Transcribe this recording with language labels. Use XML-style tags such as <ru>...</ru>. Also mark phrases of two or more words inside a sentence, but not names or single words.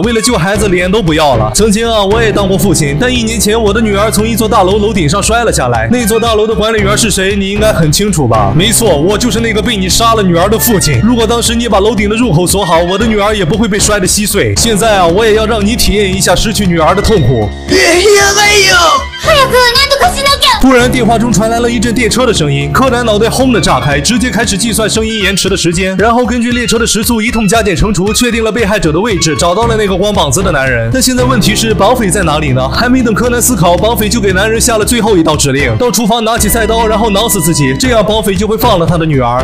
<zh>为了救孩子，脸都不要了。曾经啊，我也当过父亲，但1年前我的女儿从一座大楼楼顶上摔了下来。那座大楼的管理员是谁？你应该很清楚吧？没错，我就是那个被你杀了女儿的父亲。如果当时你把楼顶的入口锁好，我的女儿也不会被摔得稀碎。现在啊，我也要让你体验一下失去女儿的痛苦。”</zh> <ja>やばいよ。早く何とかしなきゃ。</ja> <zh>突然，电话中传来了一阵电车的声音，柯南脑袋轰的炸开，直接开始计算声音延迟的时间，然后根据列车的时速一通加减乘除，确定了被害者的位置，找到了那个光膀子的男人。但现在问题是，绑匪在哪里呢？还没等柯南思考，绑匪就给男人下了最后一道指令：到厨房拿起菜刀，然后挠死自己，这样绑匪就会放了他的女儿。</zh>